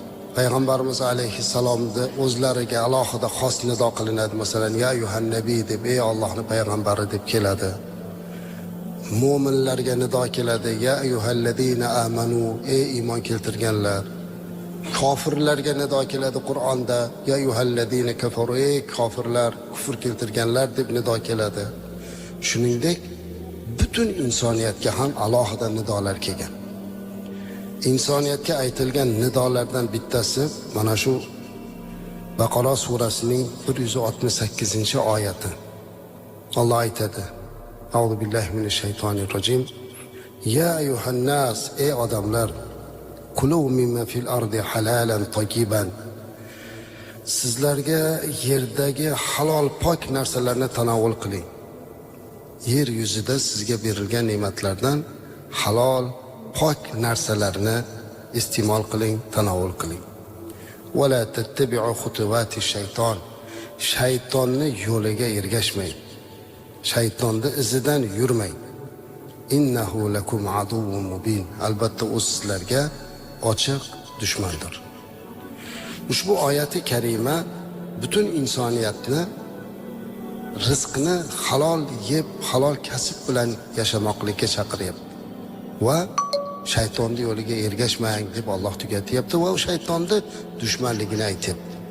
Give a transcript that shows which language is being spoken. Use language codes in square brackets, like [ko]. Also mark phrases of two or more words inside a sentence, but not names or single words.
[uz] Payg'ambarimiz alayhissalomni o'zlariga alohida xos nido qilinadi. Masalan, [ar] يا أيها النبي [uz] deb, ey Allohning payg'ambari deb keladi. Mo'minlarga nido keladi, [ar] يا أيها الذين آمنوا, [uz] ey iymon keltirganlar. Kofirlarga nido keladi Qur'onda, [ar] يا أيها الذين كفروا, [uz] ey kofirlar, kufr keltirganlar deb nido keladi. Shuningdek, butun insoniyatga ham alohida nidolar kelgan. İnsoniyatga aytilgan nidolardan bittasi mana shu Baqara surasining 168-oyati. Alloh aytadi: [ar] أعوذ بالله من الشيطان الرجيم. يا أيها الناس, [uz] ey odamlar, [ar] كلوا مما في الأرض حلالا طيبا. [uz] Sizlarga yerdagi halol pok narsalarni tanovul qiling. Yer yuzida sizga berilgan ne'matlardan halol pok narsalarni iste'mol qiling, tanovul qiling. [ar] ولا تتبعوا خطوات الشيطان. [uz] Shaytonni yo'liga ergashmang. Shaytonni izidan yurmang. [ar] إنه لكم عدو مبين. [uz] Albatta u sizlarga ochiq dushmandir. Ushbu oyati karima butun insoniyatni rizqni halol yeb, halol kasb bilan yashamoqlikka chaqiryapti. Va shaytonning yo'liga ergashmang deb Alloh tugatyapti va u shaytonni dushmanligini aytyapti.